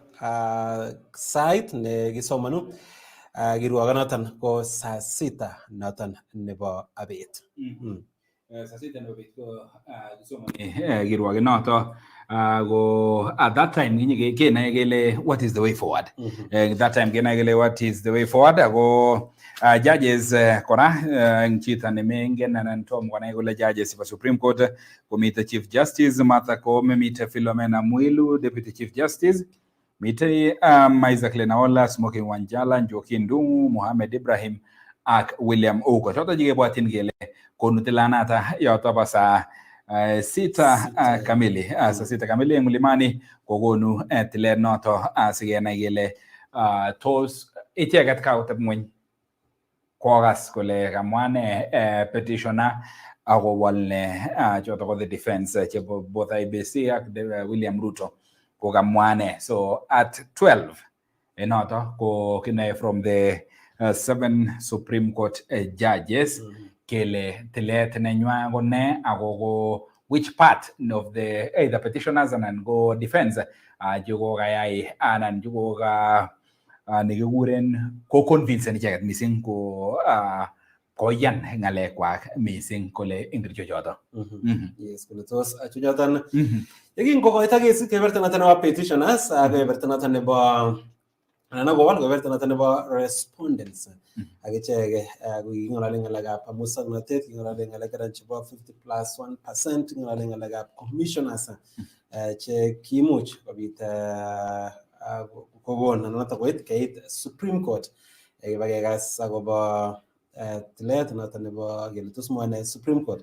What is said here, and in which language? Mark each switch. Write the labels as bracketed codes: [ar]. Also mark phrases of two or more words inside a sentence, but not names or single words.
[kln] sait ne kisomanu kirwokonoton ko saa 6 noton nebo bet. Saa 6 nebo bet ko kisomani kirwokenoto ko [en] at that time [kln] kenai kele [en] what is the way forward. That time [kln] kenai kele [en] what is the way forward. [kln] Ako judges kora chito nemengen anan tom konai kole [en] judges for Supreme Court [kln] komite Chief Justice Martha Koome, mite Philomena Mwilu, Deputy Chief Justice, mite Isaac Lenaola, Smoking Wanjala, Njoki Ndung'u, Mohamed Ibrahim ak William Ouko. Choto jikebwatyin kele konu tilanata yoto ba saa 6 kamili. Saa 6 kamili eng Mlimani kokonu tilet noto sikenai kele tos icheket kauteb ng'weny kokas kole kamwane petitioner akowal ne choto ko [en] the defense [kln] chebo both IBC ak William Ruto ko kamwane. [en] So at 12 [kln] enoto ko kinae [en] from the 7 Supreme Court judges [kln] kele tilet nenywa ko ne ako [en] which part of the either petitioners and [kln] go defense jugo kayai anan jugo ka nekikuren ko convince icheket missing ko yan ng'alekwak missing kole ingircho choto. Yes, kole tos chuchoton yekingokoito kesit keberta noton nebo petitioners keberta noton nebo anan akowal keberta noton nebo respondents ak ichek king'olole ng'alekab musoknotet, king'olole ng'alek chebo 50+1%, king'olole ng'alekab commissioners che kimuch kobit kokon noton koit keit Supreme Court kibakekas akobo tilet noton nebo kele tos mwane Supreme Court.